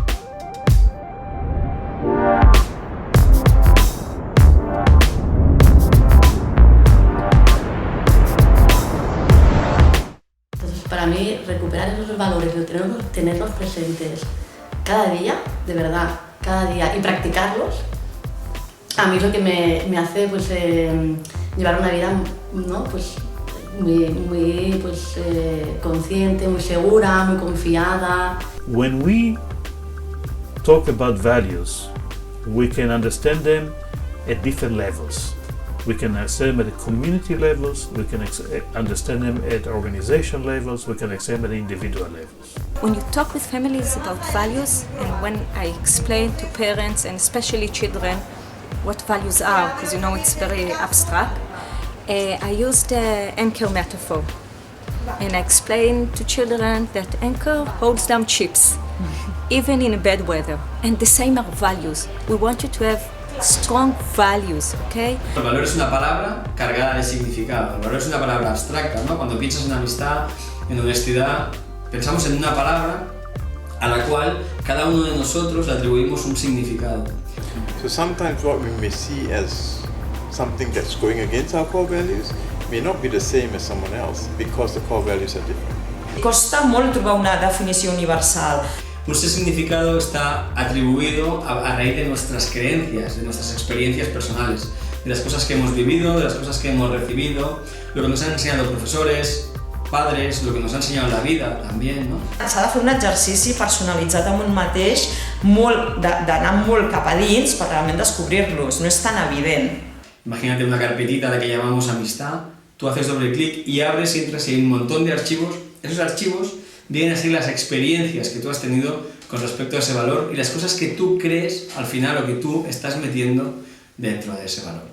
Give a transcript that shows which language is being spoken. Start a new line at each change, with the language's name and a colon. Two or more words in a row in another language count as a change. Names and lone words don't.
Spanish: Para mí, recuperar esos valores y tenerlos presentes cada día, de verdad, cada día, y practicarlos, a mí es lo que me hace pues, llevar una vida, ¿no?, pues, muy consciente, muy segura, muy confiada.
English: When we talk about values, we can understand them at different levels. We can understand them at community levels, we can understand them at organization levels, we can understand them at individual levels. When you talk with families about values, and when I explain to parents and especially children what values are, because you know it's very abstract, I use the anchor metaphor. And I explain to children that anchor holds down ships, even in bad weather. And the same are values. We want you to have strong values, okay?
Spanish: El valor es una palabra cargada de significado. El valor es una palabra abstracta, ¿no? Cuando piensas en amistad, en honestidad, pensamos en una palabra a la cual cada uno de nosotros le atribuimos un significado.
English: So sometimes what we may see as something that's going against our core values may not be the same as someone else because the core values are different.
Catalan: Costa molt trobar una definició universal.
Spanish: Ese significado está atribuido a raíz de nuestras creencias, de nuestras experiencias personales, de las cosas que hemos vivido, de las cosas que hemos recibido, lo que nos han enseñado profesores, padres, lo que nos ha enseñado la vida también, ¿no?
Catalan: S'ha de fer un exercici personalitzat amb un mateix, d'anar molt cap a dins per realment descobrir-los, no és tan evident.
Spanish: Imagínate una carpetita de que llamamos amistad, tú haces doble clic y abres y entras y hay un montón de archivos. Esos archivos vienen a ser las experiencias que tú has tenido con respecto a ese valor y las cosas que tú crees al final o que tú estás metiendo dentro de ese valor.